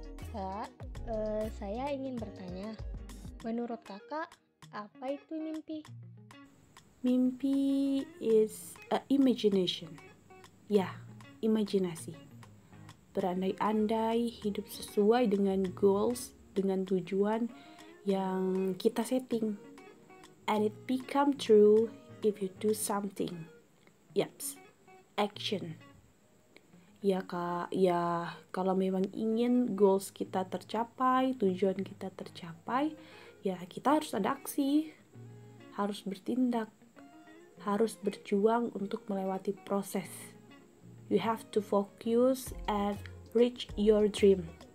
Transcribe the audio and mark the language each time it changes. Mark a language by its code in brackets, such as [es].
[id] Kak, saya ingin bertanya, menurut kakak, apa itu mimpi? [en] Mimpi is imagination. [id] Ya, imajinasi. Berandai-andai hidup sesuai dengan goals, dengan tujuan yang kita setting. [en] And it become true if you do something. Yaps, action. [id] Ya kak, ya kalau memang ingin goals kita tercapai, tujuan kita tercapai, ya kita harus ada aksi, harus bertindak, harus berjuang untuk melewati proses. [en] You have to focus and reach your dream.